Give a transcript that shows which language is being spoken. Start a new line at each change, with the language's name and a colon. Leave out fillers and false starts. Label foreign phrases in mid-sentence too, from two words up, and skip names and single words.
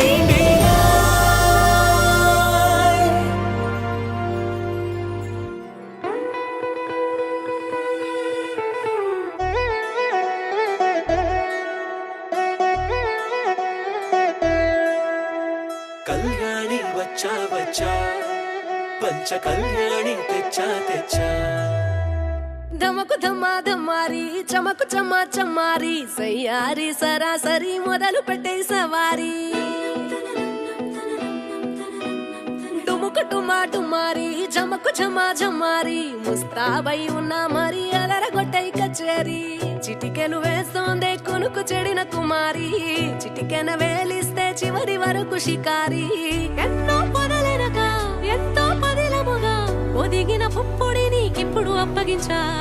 Tamil: தீண்டினாய் கல்யாணி வச்சா வச்சா பஞ்ச கல்யாணி தெச்சா தெச்சா
Telugu: ధమకు ధమాధమారి చమకు చమా చమారి సయ్యారి సరాసరి మొదలు పెట్టే సవారి డుముకు టుమా పాటు మారి జమకు జమా జమారి ముస్తాబై ఉన్నా మరి అలరగొట్టై కచేరి చిటికెలు వేస్తోందే కొనుకు చెడిన కుమారి చిటికెన వేలిస్తే చివరి వరకు షికారి ఎన్నో పొదలెనగా ఎంతో పదిలముగా ఒదిగిన పుప్పొడి నీకిప్పుడు అప్పగించా